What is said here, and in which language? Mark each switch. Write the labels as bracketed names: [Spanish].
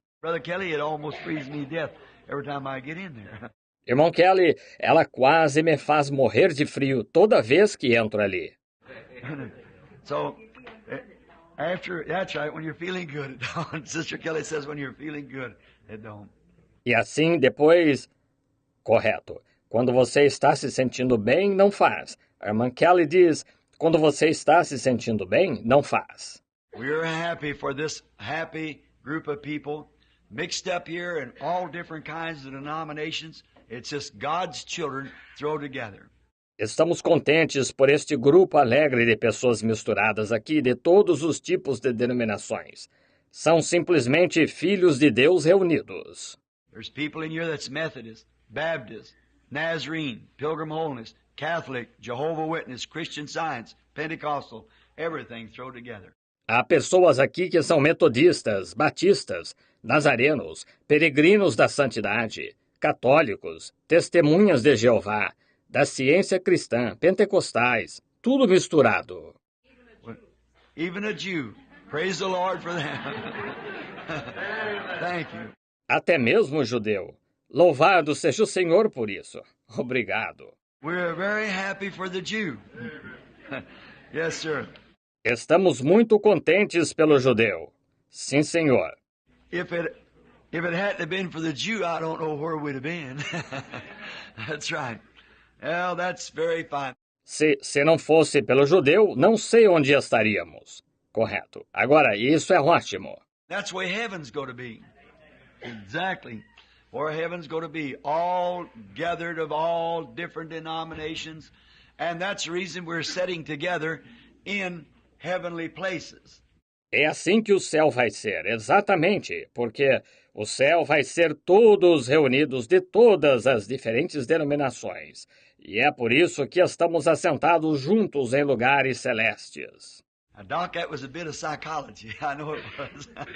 [English] Brother Kelly, it almost freezes me to death every time I get in there. [Portuguese] Irmão Kelly, ela quase me faz morrer de frio toda vez que entro ali. [English] So, that's right, when you're feeling good, it don't. Sister Kelly says when you're feeling good, it don't. [Portuguese] E assim, depois... Correto. Quando você está se sentindo bem, não faz. A irmã Kelly diz, quando você está se sentindo bem, não faz. [English] We're happy for this happy group of people mixed up here in all different kinds of denominations. It's just God's children thrown together. [Portuguese] Estamos contentes por este grupo alegre de pessoas misturadas aqui de todos os tipos de denominações. São simplesmente filhos de Deus reunidos. [English] There's people in here that's Methodist, Baptist, Nazarene, Pilgrim Holiness, Catholic, Jehovah's Witness, Christian Science, Pentecostal, everything thrown together. [Portuguese] Há pessoas aqui que são metodistas, batistas, nazarenos, peregrinos da santidade, católicos, testemunhas de Jeová, da ciência cristã, pentecostais, tudo misturado. [English] Even a Jew. Praise the Lord for that. Thank you. [Portuguese] Até mesmo o judeu. Louvado seja o Senhor por isso. Obrigado. [English] We're very happy for the Jew. Yes, sir. [Portuguese] Estamos muito contentes pelo judeu. Sim, senhor. [English] If it hadn't been for the Jew, I don't know where we'd have been. That's right. Well, that's very fine. [Portuguese] Se não fosse pelo judeu, não sei onde estaríamos. Correto. Agora, isso é ótimo. [English] That's where heaven's going to be. Exactly. Where heaven's going to be. All gathered of all different denominations. And that's the reason we're sitting together in heavenly places. [Portuguese] É assim que o céu vai ser, exatamente, porque o céu vai ser todos reunidos de todas as diferentes denominações. E é por isso que estamos assentados juntos em lugares celestes. [English] Now, Doc, that was a bit of psychology. I know it was.